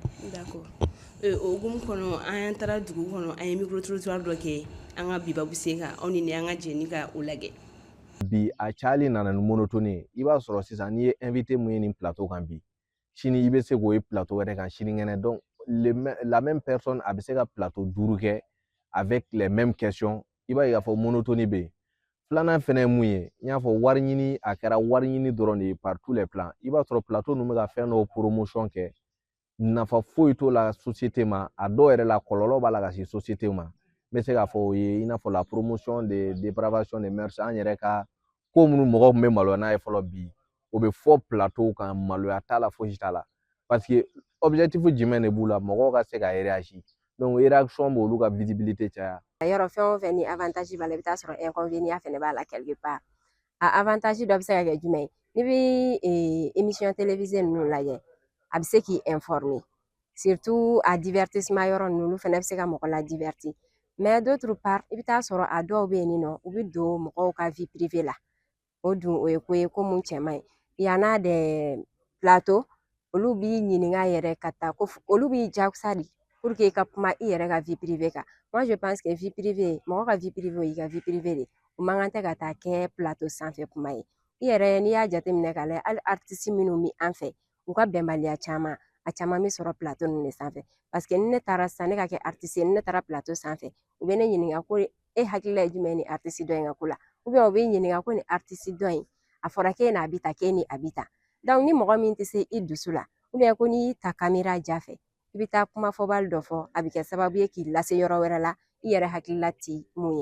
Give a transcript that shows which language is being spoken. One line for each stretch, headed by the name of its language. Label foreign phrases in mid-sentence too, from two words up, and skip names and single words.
Bambara: d'accord o hukumu kɔnɔ an taara dugu kɔnɔ an ye
French: micro trottoir
Bambara: dɔ kɛ an ka bibabu sen kan aw ni an ka jɛni ka o lajɛ bi a cayali nana ni monotone i b'a sɔrɔ sisan n'i ye invité mun ye nin plateau kan bi sini i bɛ se k'o ye plateau wɛrɛ kan sinikɛnɛ
French: donc la même personne
Bambara: a bɛ se ka plateau 5 kɛ
French: avec les mêmes questions
Bambara: i b'a ye k'a fɔ monotone bɛ yen filanan fɛnɛ ye mun ye n y'a fɔ wari ɲini a kɛra wari ɲini dɔrɔn de ye
French: par tous les plans
Bambara: i b'a sɔrɔ plateau ninnu bɛ ka fɛn dɔw promotion kɛ nafa foyi t'o la société ma a dɔw yɛrɛ la kɔlɔlɔ b'a la ka se société ma n bɛ se k'a fɔ o ye i n'a fɔ
French: la promotion de dépravation des mœurs
Bambara: an yɛrɛ ka ko minnu mɔgɔw tun bɛ maloya n'a ye fɔlɔ bi o bɛ fɔ plateau kan maloya t'a la fosi t'a la
French: parce que objectif
Bambara: jumɛn de b'u la mɔgɔw ka se ka réagir donc réaction b'olu ka visibilité caya yɔrɔ fɛn o fɛn ni avantage b'a la i bɛ taa sɔrɔ inconvénient fɛnɛ b'a la
French: quelque part
Bambara: a avantage dɔ bɛ se ka kɛ jumɛn ye n'i bɛ
French: émission télévisée
Bambara: ninnu lajɛ a bɛ se k'i informer surtout a divertissement yɔrɔ ninnu olu fɛnɛ bɛ se ka mɔgɔ la divertir
French: mais d'autre part
Bambara: i bɛ taa sɔrɔ a dɔw bɛ yen nɔ u bɛ don mɔgɔw ka
French: vie privée
Bambara: la o dun o ye ko ye ko mun cɛ man ɲi
French: y'en a des plateaux
Bambara: olu b'i ɲininka yɛrɛ ka taa ko olu b'i jagosa de
French: pour que
Bambara: i ka kuma i yɛrɛ ka
French: vie privée
Bambara: kan
French: moi je pense que vie privée
Bambara: mɔgɔ ka
French: vie privée
Bambara: o y'i ka
French: vie privée
Bambara: de o man kan tɛ ka taa kɛ plateau sanfɛ kuma ye i yɛrɛ n'i y'a jateminɛ k'a lajɛ hali artiste minnu bɛ an fɛ u ka bɛnbaliya caman a caman bɛ sɔrɔ plateau ninnu de sanfɛ
French: parce que
Bambara: ni ne taara sisan ne ka kɛ artiste ye ni ne taara plateau sanfɛ u bɛ ne ɲininka ko e hakilila ye jumɛn ye ni artiste dɔ in ka ko la ou bien u bɛ ɲininka ko ni artiste dɔ in a fɔra k'e n'a bɛ tan k'e ni a bɛ tan donc ni mɔgɔ min tɛ se i dusu la ou bien ko n'i y'i ta caméra ja fɛ i bɛ taa kuma fɔbali dɔ fɔ a bɛ kɛ sababu ye k'i lase yɔrɔ wɛrɛ la i yɛrɛ hakilila ti mun ye